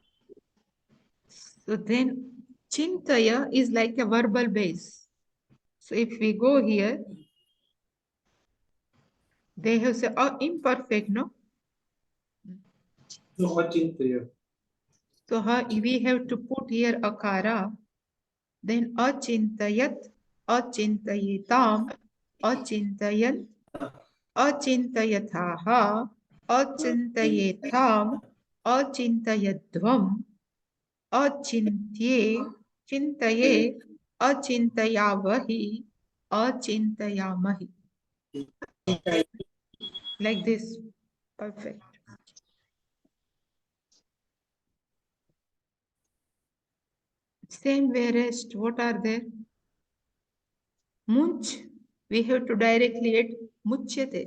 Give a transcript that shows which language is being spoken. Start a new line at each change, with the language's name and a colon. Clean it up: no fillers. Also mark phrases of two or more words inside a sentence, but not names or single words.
English: So then chintaya is like a verbal base. So if we go here, they have said imperfect, no? So achintya. So we have to put here akara, then
Sanskrit: achintayat, achintayitam, achintayan, achintayathaha, achintayetham, achintayadvam, achintye, chintaye, achintayavahi, achintayamahi.
English: Like this. Perfect. Same way rest. What are there? Munch. We have to directly add muchyate.